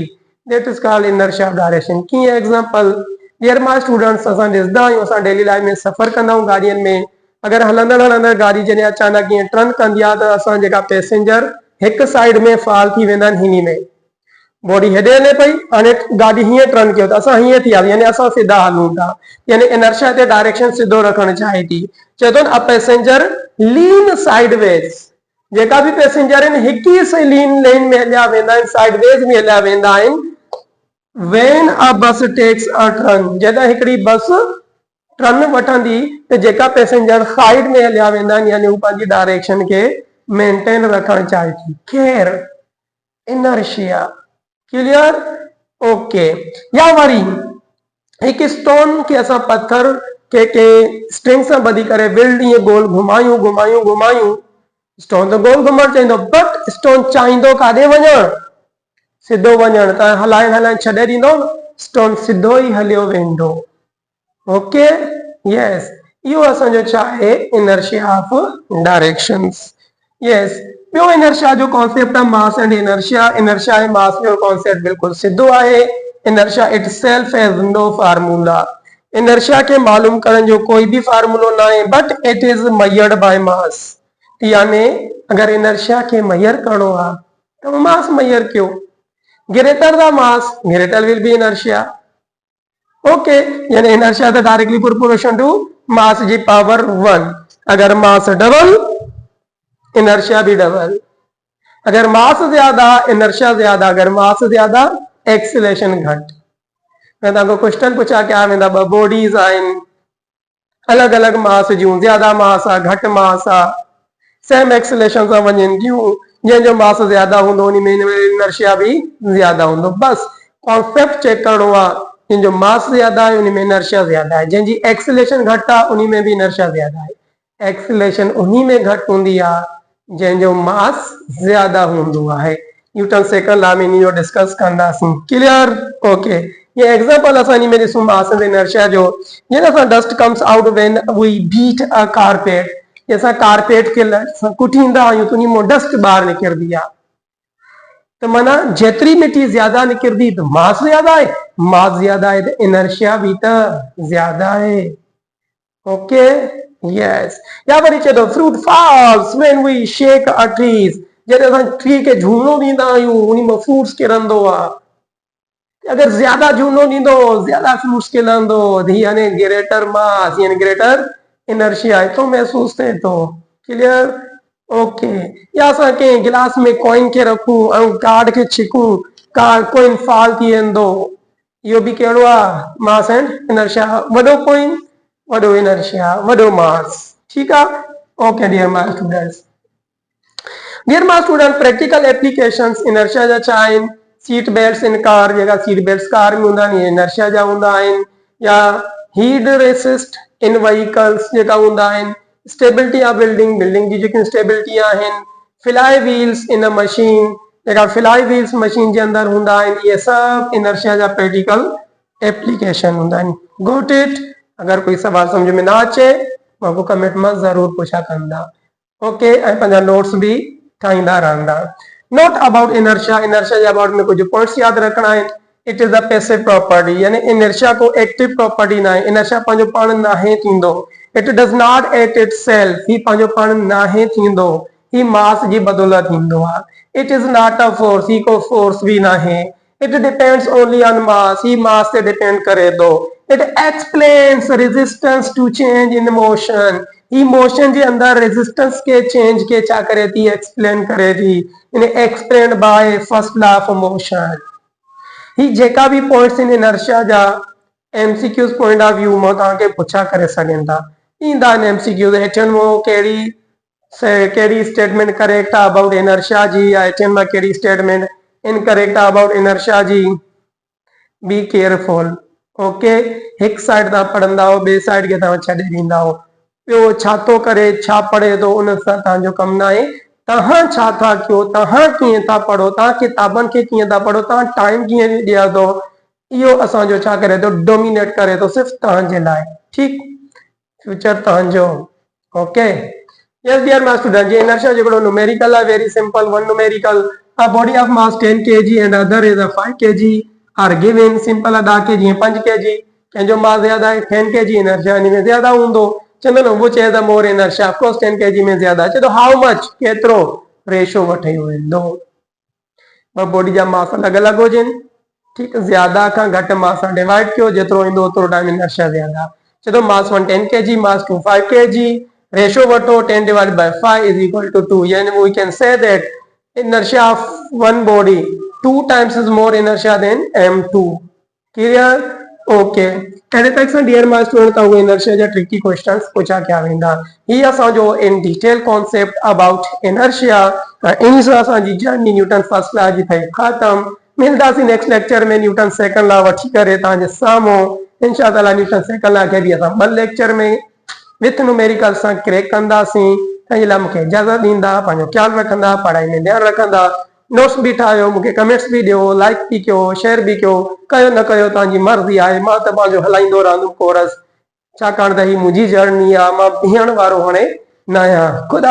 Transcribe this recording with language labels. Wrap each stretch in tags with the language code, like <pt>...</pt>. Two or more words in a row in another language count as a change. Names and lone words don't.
<en>That is called inertia of direction.</en> <sd>कीअं?</sd> <en>Example, dear my students,</en> <sd>असां ॾिसंदा आहियूं, असां</sd> <en>daily life</en> <sd>में सफ़र कंदा आहियूं गाॾियुनि में, अगरि हलंदड़ हलंदड़ गाॾी जॾहिं अचानक ईअं टर्न कंदी आहे त असां जेका पैसेंजर हिकु साइड में फॉल थी वेंदा आहिनि, हिनी में बॉडी हेॾे हले पई, हाणे गाॾी हीअं टर्न कयो त असां हीअं थी विया, यानी असां सिधा हलूं था, यानी इनर्शिया ते डायरेक्शन सिधो रखणु चाहे थी। चए थो</sd> <en>a passenger lean sideways.</en> <sd>जेका बि पैसेंजर आहिनि हिकु ई लीन लेन में हलिया वेंदा आहिनि, साइडवेज में हलिया वेंदा आहिनि।</sd> <en>When a bus takes a turn,</en> <sd>जॾहिं हिकिड़ी बस टर्न वठंदी त जेका पैसेंजर साइड में हलिया वेंदा आहिनि, यानी हू पंहिंजी डायरेक्शन खे मेंटेन रखणु चाहे थी। केर?</sd> <en>Inertia. Clear? Okay.</en> <sd>या वरी हिकु स्टोन खे असां पत्थर के स्ट्रिंग सां ॿधी करे विल्ड ईअं गोल घुमायूं घुमायूं घुमायूं, स्टोन त गोल घुमणु चाहींदो, बट स्टोन चाहींदो काॾे वञणु? सिधो वञणु। त हलाइण हलाइण छॾे ॾींदो, स्टोन सिधो ई हलियो वेंदो।</sd> <en>Okay, yes.</en> <sd>इहो असांजो छा आहे?</sd> <en>Inertia of directions. यस।</en> <sd>ॿियो इनर्शिया जो कॉन्सेप्ट आहे</sd> <en>mass and inertia.</en> <sd>इनर्शिया ऐं मास जो कॉन्सेप्ट बिल्कुलु सिधो आहे।</sd> <en>Inertia itself has no formula.</en> <sd>इनर्शिया के मालूम करण जो कोई भी फार्मूलो ना है,</sd> <en>but it is measured by mass.</en> <hi>यानी अगर इनर्शिया के मेजर करो है तो मास मेजर क्यों?</hi> <en>Greater the mass, greater will be inertia. ओके, यानी इनर्शिया तो directly proportion to mass जी पावर 1। अगर mass double, इनर्शिया भी डबल।</en> <sd>अगर मास ज्यादा, इनर्शिया ज्यादा। अगर मास ज्यादा, एक्सीलरेशन घट। मैं तव्हांखो क्वेश्चन पुछा क्या वेंदा, ॿ बॉडीज आहिनि अलॻि अलॻि मास जूं, ज्यादा मास आहे घटि मास आहे, सेम एक्सीलरेशन सां वञनि थियूं, जंहिंजो मास ज्यादा हूंदो उन में इनर्शिया भी ज्यादा हूंदो। बस</sd> <en>concept check</en> <sd>करणो आहे, जंहिंजो मास ज्यादा आहे उन में इनर्शिया ज्यादा आहे, जंहिंजी एक्सीलरेशन घटि आहे उन में भी इनर्शिया ज्यादा आहे। एक्सीलरेशन उन्ही में घटि हूंदी आहे जंहिंजो मास ज्यादा हूंदो आहे। न्यूटन सेकंड लॉ में इन्ही डिस्कस कंदासीं।</sd> <en>Clear? Okay.</en> <sd>ये एग्जांपल असां इन में ॾिसूं</sd> <en>mass and inertia</en> <sd>जो। जीअं असां</sd> <en>dust comes out when we beat a carpet,</en> <sd>असां कारपेट खे कुटींदा आहियूं त उन मां डस्ट ॿाहिरि निकिरंदी आहे, त माना जेतिरी मिटी ज्यादा निकिरंदी त मास ज्यादा आहे, मास ज्यादा आहे त इनर्शिया भी त ज्यादा आहे।</sd> <en>Okay, yes.</en> <sd>या वरी चए थो</sd> <en>fruit falls when we shake a trees.</en> <sd>जॾहिं असां ट्री खे झूनो ॾींदा आहियूं उन मां फ्रूट्स किरंदो आहे। अगर ज्यादा झूनो ॾींदो, ज्यादा फ्रूट्स किरंदो, यानी ग्रेटर मास यानी ग्रेटर इनर्शिया तो महसूस थिए थो।</sd> <en>Clear? Okay.</en> <sd>या असां कंहिं गिलास में कॉइन खे रखूं ऐं कार्ड खे छिकूं, कॉइन फॉल थी वेंदो, इहो भी कहिड़ो आहे?</sd> <en>Mass and inertia.</en> <sd>वॾो कॉइन, वॾो इनर्शिया, वॾो मास। ठीकु आहे?</sd> <en>Okay, dear my students. Dear my student, practical applications inertia</en> <sd>जा छा आहिनि,</sd> <en>seat belts in car</en> <sd>जेका</sd> <en>seat belts</en> <sd>कार में हूंदा आहिनि inertia जा हूंदा आहिनि, या</sd> <en>heat resist in vehicles</en> <sd>जेका हूंदा आहिनि,</sd> <en>stability of building</en> <sd>बिल्डिंग जी जेकी स्टेबिलिटी आहिनि,</sd> <en>fly wheels in a machine</en> <sd>जेका</sd> <en>fly wheels</en> <sd>मशीन जे अंदरि हूंदा आहिनि, इहे सभु inertia जा</sd> <en>practical application</en> <sd>हूंदा आहिनि.</sd> <en>Got it?</en> <sd>अगर कोई सवाल समझ में ना अचे मूंखे कमेंट में ज़रूर पुछा कंदा. ओके, ऐं पंहिंजा नोट्स भी ठाहींदा रहंदा.</sd> <en>Note about inertia,</en> <sd>इनर्शिया जे अबाउट में कुछ पॉइंट्स याद रखना है.</sd> <en>It is a passive property,</en> <sd>यानी इनर्शिया को एक्टिव प्रॉपर्टी ना है. इनर्शिया पंहिंजो पाण नाहे थींदो.</sd> <en>It does not act itself,</en> <sd>ही पंहिंजो पाण नाहे थींदो, ही मास जी बदौलत थींदो आहे.</sd> <en>It is not a force,</en> <sd>ही को फोर्स भी नाहे.</sd> <en>It depends only on mass,</en> <sd>ही मास ते डिपेंड करे थो.</sd> <en>It explains resistance to change in motion,</en> <sd>ही मोशन जे अंदर रेजिस्टेंस के चेंज के छा करे थी, एक्सप्लेन करे थी.</sd> <en>In explain by first law of motion.</en> <sd>ही जेका भी पॉइंट्स इन इनर्शिया जा एमसीक्यूज</sd> <en>point of view</en> <sd>मां तव्हांखे पुछा करे सघनि था. ईंदा आहिनि एमसीक्यूज. हेठियुनि मां कहिड़ी स्टेटमेंट करेक्ट आहे</sd> <en>about inertia</en> <sd>जी, या हेठियुनि मां कहिड़ी स्टेटमेंट इनकरेक्ट आहे</sd> <en>about inertia</en> <sd>जी.</sd> <en>Be careful. ओके,</en> <sd>हिकु साइड तव्हां पढ़ंदा हो, ॿिए साइड खे तव्हां छॾे ॾींदा हो. ॿियो छा थो करे, छा पढ़े थो, उन सां तव्हांजो कमु न आहे. तव्हां छा था कयो, तव्हां कीअं था पढ़ो, तव्हां किताबनि खे कीअं था पढ़ो, तव्हां टाइम कीअं ॾिया थो, इहो असांजो छा करे थो, डोमिनेट करे थो सिर्फ़ु तव्हांजे लाइ. ठीकु, फ्यूचर तव्हांजो.</sd> <en>Okay, yes dear my student,</en> <sd>जे inertia जेको न्यूमेरिकल आहे,</sd> <en>Very simple. One numerical, a body of mass 10 kg and other is a 5 kg are given.</en> <sd>सिंपल अदा के जीअं 5 kg कंहिंजो मास ज्यादा है, 10 kg इनर्शिया इन में ज्यादा हूंदो. चवंदो न वो चए त</sd> <en>more inertia, of course</en> <sd>10 kg में ज्यादा. चए तो</sd> <en>how much,</en> <sd>केतिरो, रेशो वठे वेंदो. ॿ बॉडी जा मास अलॻि अलॻि हुजनि. ठीकु, ज्यादा खां घटि मास सां डिवाइड कयो, जेतिरो ईंदो ओतिरो टाइम इनर्शिया ज्यादा. चए तो</sd> <en>mass 1 10 kg, mass 2 5 kg, रेशो वठो 10 divided by 5 is equal to 2. यानी we can say that inertia of one body 2 times is more inertia than m2. Clear?</en> <sd>Okay. अहिड़े तरीक़े सां</sd> <en>dear my student</en> <sd>तव्हां इनर्शिया जा</sd> <en>tricky questions</en> <sd>पूछा कया वेंदा. ही असांजो</sd> <en>in detail concept about inertia.</en> <sd>इन सां असांजी जर्नी न्यूटन फर्स्ट लॉ जी ठही ख़तम. मिलंदासीं</sd> <en>next lecture</en> <sd>में न्यूटन सेकंड लॉ वठी करे तव्हांजे साम्हूं. इंशाअल्लाह न्यूटन सेकंड लॉ खे बि असां 2 लेक्चर में</sd> <en>with numerical</en> <sd>सां क्रैक कंदासीं. तंहिंजे लाइ मूंखे इजाज़त ॾींदा, पंहिंजो ख्यालु रखंदा, पढ़ाई में ध्यानु रखंदा. नोट्स भी ठाहियो, मूंखे कमेंट्स भी ॾियो, लाइक भी कयो, शेयर भी कयो. कयो न कयो तव्हांजी मर्ज़ी आहे. मां त पंहिंजो हलाईंदो रहंदुमि कोर्स, छाकाणि त ही मुंहिंजी जर्नी आहे. मां बीहण वारो हाणे न आहियां.</sd>